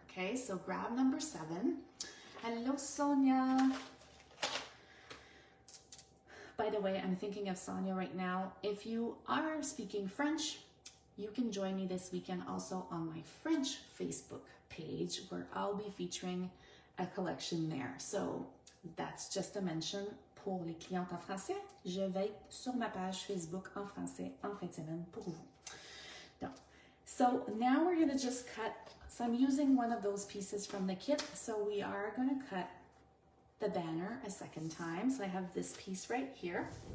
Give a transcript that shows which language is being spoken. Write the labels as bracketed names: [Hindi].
[English] Okay, so grab number 7. Hello, Sonia. By the way, I'm thinking of Sonia right now. If you are speaking French, you can join me this weekend also on my French Facebook page, where I'll be featuring a collection there. So that's just a mention [French] pour les clientes en français. Je vais être sur ma page Facebook en français en fin de semaine pour vous. [English] Donc, so now we're going to just cut. So I'm using one of those pieces from the kit. So we are going to cut the banner a second time. So I have this piece right here.